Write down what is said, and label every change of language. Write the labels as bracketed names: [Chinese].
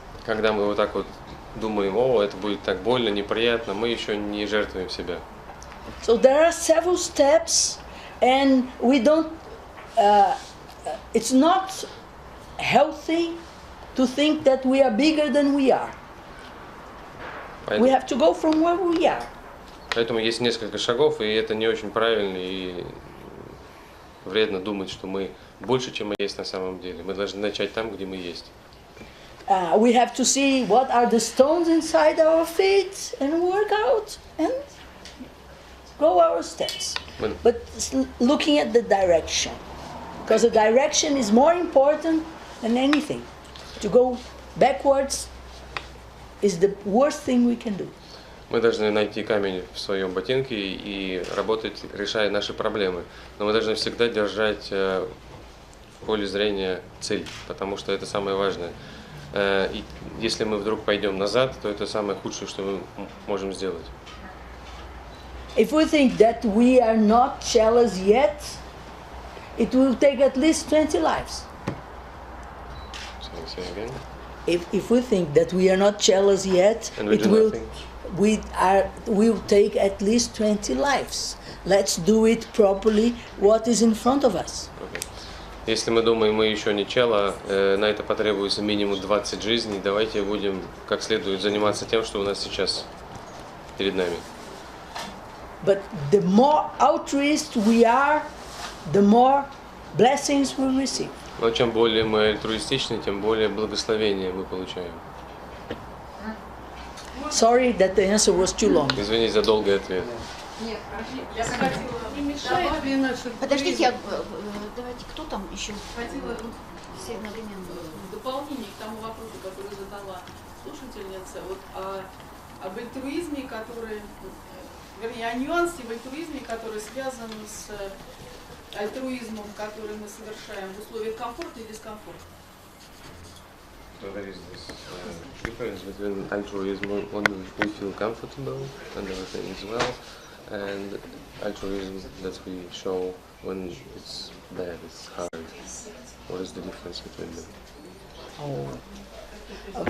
[Russian] Когда мы вот так вот думаем, о, это будет так больно, неприятно, мы еще не жертвуем себя. [English] So there are several steps, and we don't. It's not healthy to think that we are bigger than we are. We have to go from where we are. [Russian] Поэтому есть несколько шагов, и это не очень правильно и вредно думать, что мы больше, чем мы есть на самом деле. Мы должны начать там, где мы есть. [English] We have to see what are the stones inside our feet and work out and go our steps. But looking at the direction, because the direction is more important than anything. To go backwards is the worst thing we can do. [Russian] Мы должны найти камень в своем ботинке и работать, решая наши проблемы. Но мы должны всегда держать в поле зрения цель, потому что это самое важное. И если мы вдруг пойдем назад, то это самое худшее, что мы можем сделать. [English] If we think that we are not jealous yet, it will take at least 20 lives. Say again. If we think that we are not jealous yet, it will take at least 20 lives. Let's do it properly. What is in front of us? Okay. [Russian] Если мы думаем, мы еще не чело, на это потребуется минимум 20 жизней. Давайте будем как следует заниматься тем, что у нас сейчас перед нами. [English] But the more altruist we are, the more blessings we receive. [Russian] Но чем более мы альтруистичны, тем более благословения мы получаем. [English] Sorry that the answer was too long. [Russian] Извините за долгий ответ. Нет, Я хотела не мешает ли наш Подождите, давайте, кто там еще? Хотела Все одновременно. в дополнение к тому вопросу, который задала слушательница, вот об альтруизме, который, вернее, о нюансе в альтруизме, который связан с альтруизмом, который мы совершаем в условиях комфорта и дискомфорта. [English] So there is this difference between altruism when we feel comfortable and everything is well, and altruism that we show when it's bad, it's hard. What is the difference between them?